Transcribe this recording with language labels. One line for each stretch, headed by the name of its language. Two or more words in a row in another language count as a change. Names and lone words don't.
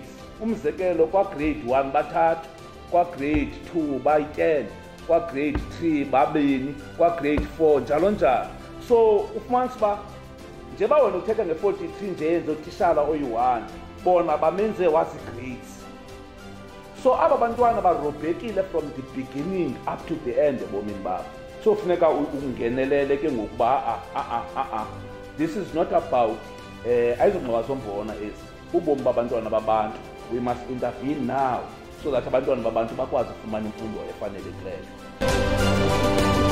Xhosa: Umzekelo kwa-grade 1 bathathu, kwa-grade 2 bayi-10, kwa-grade 3 babini, kwa-grade 4 njalo njalo. So ufumanisa uba njeba wena uthetha nge-43 nje yenze utishala oyi-1 bona bamenze wazi-grades. So aba bantwana barobhekile
English: from the beginning up to the end
Xhosa: ebomini babo. So funeka ungenelele ke ngokuba
English: this is not about
Xhosa: ayizongxowa zombona ezi ubomi babantwana babantu.
English: We must intervene now so that
Xhosa: abantwana babantu bakwazi ukufumana imfundo efanelekileyo.